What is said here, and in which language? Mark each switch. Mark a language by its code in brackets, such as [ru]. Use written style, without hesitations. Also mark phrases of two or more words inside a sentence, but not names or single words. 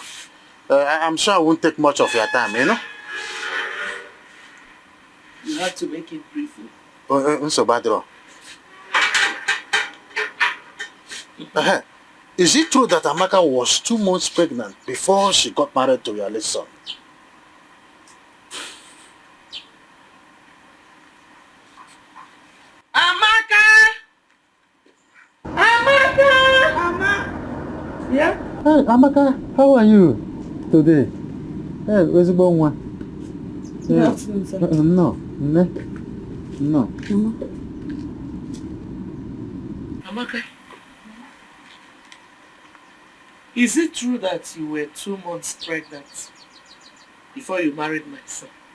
[en] I'm sure I won't take much of your time, you know? You have to make it brief. So bad. Is it true that Amaka was 2 months pregnant before she got married to your late son? Amaka! Yeah? Hey, Amaka, how are you today? Hey, where's the one? Good afternoon, sir. No. Amaka, is it true that you were 2 months pregnant before you married my son?